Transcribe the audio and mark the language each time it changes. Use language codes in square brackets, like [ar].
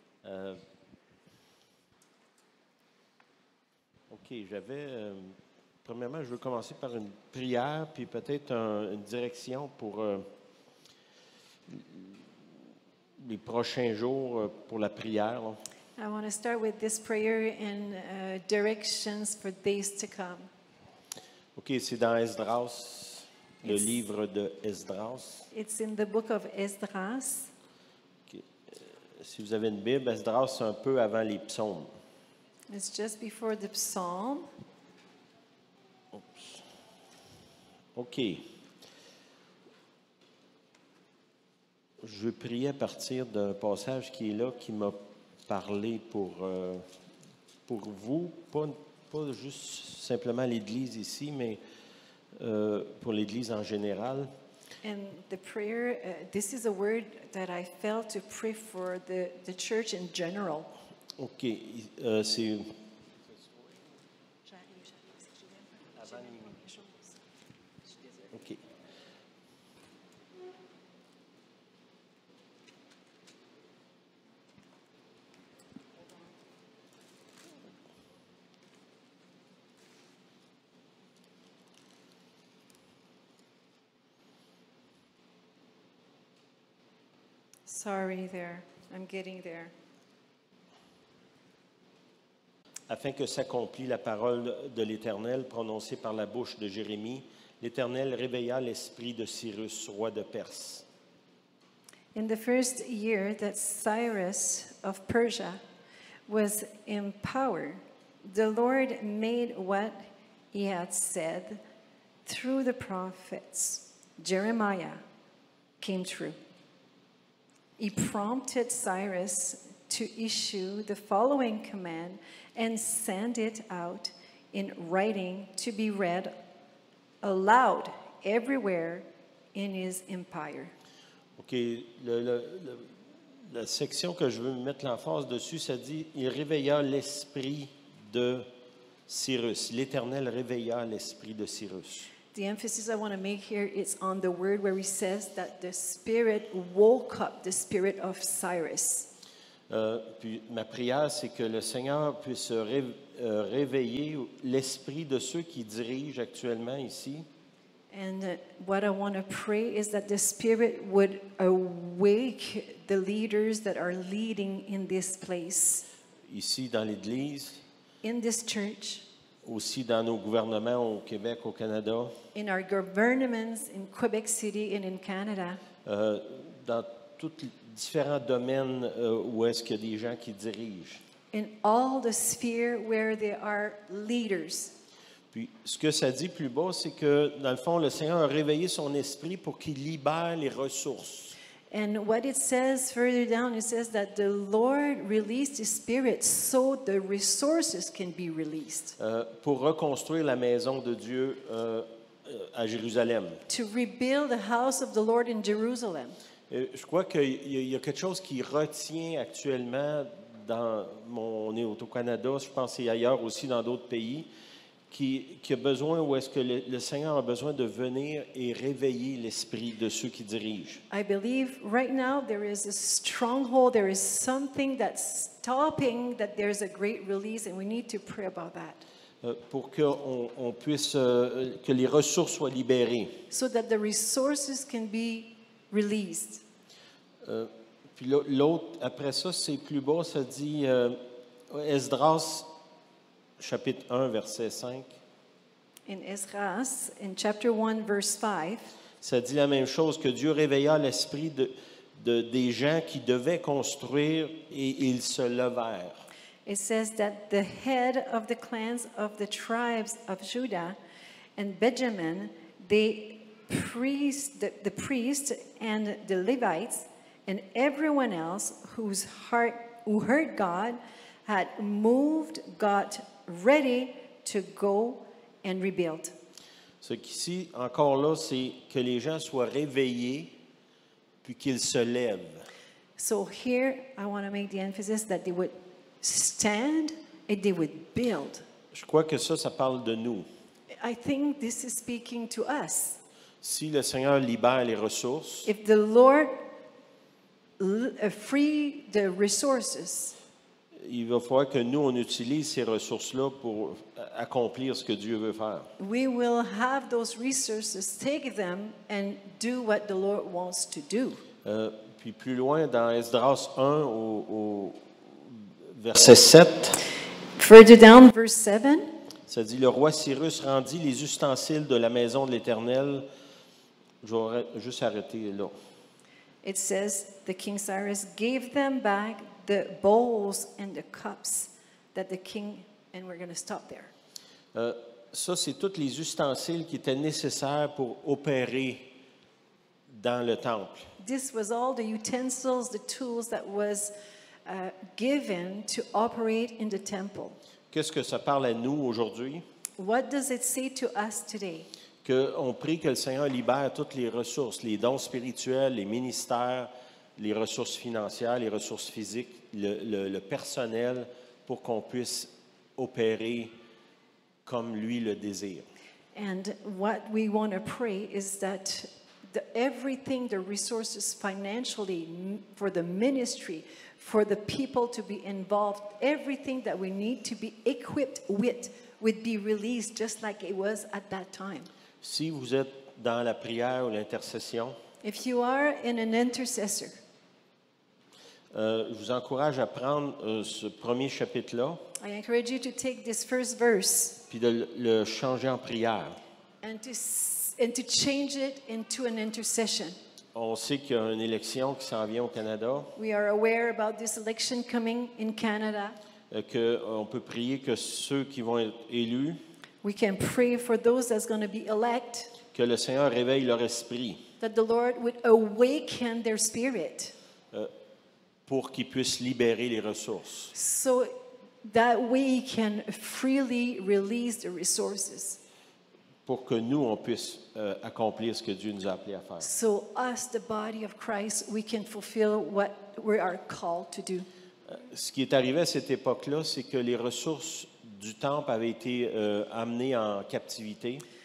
[fr] Euh, OK, premièrement, je veux commencer par une prière, puis peut-être une direction pour les prochains jours pour la prière. Là. [en] I want to start with this prayer and directions for days to come. [fr] OK, c'est dans Esdras, le [en] It's- [fr] livre de Esdras. [en] It's in the book of Esdras. OK. [fr] Si vous avez une Bible, Esdras, c'est un peu avant les psaumes. [en] It's just before the psalm. Oups. OK. [fr] Je priais à partir d'un passage qui est là, qui m'a parlé pour vous, pas juste simplement l'Église ici, mais pour l'Église en général. [en] And the prayer, this is a word that I felt to pray for the church in general. [fr] OK. C'est OK. [en] Sorry there. I'm getting there. [fr] Afin que s'accomplisse la parole de l'Éternel prononcée par la bouche de Jérémie, l'Éternel réveilla l'esprit de Cyrus, roi de Perse. [en] In the first year that Cyrus of Persia was in power, the Lord made what he had said through the prophets Jeremiah came true. He prompted Cyrus to issue the following command and send it out in writing to be read aloud everywhere in his empire. OK. [fr] La section que je veux mettre l'emphase dessus, ça dit « Il réveilla l'esprit de Cyrus ». L'Éternel réveilla l'esprit de Cyrus. [en] The emphasis I want to make here is on the word where he says that the Spirit woke up the spirit of Cyrus. [fr] Puis ma prière, c'est que le Seigneur puisse réveiller l'esprit de ceux qui dirigent actuellement ici. [en] And what I want to pray is that the Spirit would awake the leaders that are leading in this place, [fr] Ici dans l'Église, [en] in this church, [fr] aussi dans nos gouvernements au Québec, au Canada, [en] in our governments in Quebec City and in Canada, [fr] dans tous les différents domaines où est-ce qu'il y a des gens qui dirigent. [en] in all the sphere where there are leaders. [fr] Puis ce que ça dit plus bas, c'est que dans le fond, le Seigneur a réveillé son esprit pour qu'il libère les ressources. [en] And what it says further down, it says that the Lord released His Spirit so the resources can be released. [fr] Pour reconstruire la maison de Dieu à Jérusalem. [en] To rebuild the house of the Lord in Jerusalem. [fr] Je crois qu'il y a quelque chose qui retient actuellement on est au Canada, je pense et ailleurs aussi dans d'autres pays, qui a besoin, où est-ce que le Seigneur a besoin de venir et réveiller l'esprit de ceux qui dirigent. [en] I believe right now there is a stronghold, there is something that's stopping that there's a great release and we need to pray about that. [fr] Pour qu'on puisse, que les ressources soient libérées. [en] So that the resources can be released. [fr] Puis l'autre, après ça, c'est plus bas, ça dit Esdras, chapitre 1, verset 5. [en] In Esdras, in chapter 1, verse 5, [fr] Ça dit la même chose, que Dieu réveilla l'esprit des gens qui devaient construire et ils se levèrent. [en] it says that the head of the clans of the tribes of Judah and Benjamin, the priest and the Levites, and everyone else who heard God had moved, got ready to go and rebuild. [fr] Ce qu'ici, encore là, c'est que les gens soient réveillés puis qu'ils se lèvent. [en] So here I want to make the emphasis that they would stand and they would build. [fr] Je crois que ça parle de nous. [en] I think this is speaking to us. [fr] Si le Seigneur libère les ressources, [en] if the Lord free the resources, [fr] il va falloir que nous, on utilise ces ressources-là pour accomplir ce que Dieu veut faire. [en] we will have those resources, take them and do what the Lord wants to do. [fr] Puis plus loin, dans Esdras 1 au verset 7, [en] Further down, verse 7, [fr] ça dit, le roi Cyrus rendit les ustensiles de la maison de l'Éternel. J'aurais juste arrêté là. [en] it says, the King Cyrus gave them back the bowls and the cups that the king, and we're going to stop there. [fr] Ça, c'est tous les ustensiles qui étaient nécessaires pour opérer dans le temple. [en] This was all the utensils, the tools that was given to operate in the temple. [fr] Qu'est-ce que ça parle à nous aujourd'hui? [en] What does it say to us today? [fr] Qu'on prie que le Seigneur libère toutes les ressources, les dons spirituels, les ministères, les ressources financières, les ressources physiques, le personnel, pour qu'on puisse opérer comme lui le désire. [en] And what we want to pray is that everything, the resources financially for the ministry, for the people to be involved, everything that we need to be equipped with would be released just like it was at that time. [fr] Si vous êtes dans la prière ou l'intercession, [en] If you are in an intercessor, [fr] je vous encourage à prendre ce premier chapitre-là, [en] I encourage you to take this first verse [fr] puis de le changer en prière. [en] and to change it into an intercession. [fr] On sait qu'il y a une élection qui s'en vient au Canada, [en] We are aware about this election coming in Canada. [fr] qu'on peut prier que ceux qui vont être élus, [en] We can pray for those that's going to be elect, [fr] que le Seigneur réveille leur esprit [en] that the Lord would awaken their spirit [fr] pour qu'ils puissent libérer les ressources. [en] so that we can freely release the resources. [fr] Pour que nous, on puisse accomplir ce que Dieu nous a appelés à faire. [en] So us, the body of Christ, we can fulfill what we are called to do. [fr] Ce qui est arrivé à cette époque-là, c'est que les ressources du temple avaient été amenées en captivité.